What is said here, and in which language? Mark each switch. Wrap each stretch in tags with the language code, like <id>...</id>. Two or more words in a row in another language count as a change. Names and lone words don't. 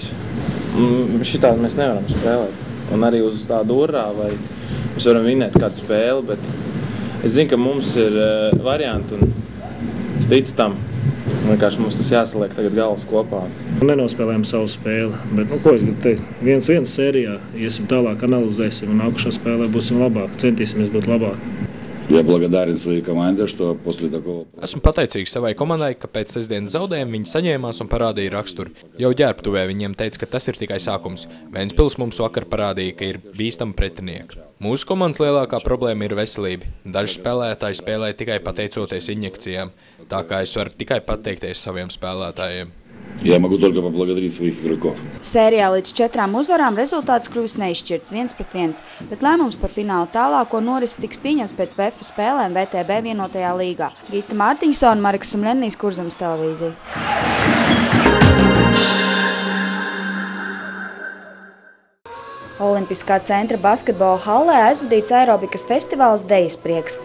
<lv>Šitādi mēs nevaram spēlēt. Un arī uz tādu urā, vai mēs varam vinnēt kādu spēli, bet es zinu, ka mums ir varianti un es ticu tam. Vienkārši mums tas jāsaliek tagad galvas kopā. Nenospēlējam savu spēli, bet, ko es gribu teikt, 1-1 sērijā, iesim tālāk, analizēsim un nākušā spēlē būsim labāki, centīsimies būt labāki.</lv> <ru>Я благодарен своей команде, что после такого...</ru> <lv>Esmu pateicīgs savai komandai, ka pēc sestdienas zaudējuma viņi saņēmās un parādīja raksturu. Jau ģērbtuvē viņiem teica, ka tas ir tikai sākums. Ventspils mums vakar parādīja, ka ir bīstami pretinieki. Mūsu komandas lielākā problēma ir veselība. Daži spēlētāji spēlē tikai pateicoties injekcijām, tā kā es varu tikai pateikties saviem spēlētājiem.</lv> <ru>Я могу только поблагодарить своих игроков.</ru> <lv>Sērijā līdz 4 uzvarām rezultāts kļūst neizšķirts 1-1, bet lēmums par fināla tālāko norisi tiks pieņemts pēc VF spēlēm VTB vienotajā līgā. Gita Mārtiņsona, Marks Sumlenijs, Kurzemes televīzija. Olimpiskā centra basketbola hallē aizvadīts aerobikas festivāls Dejas prieks.</lv>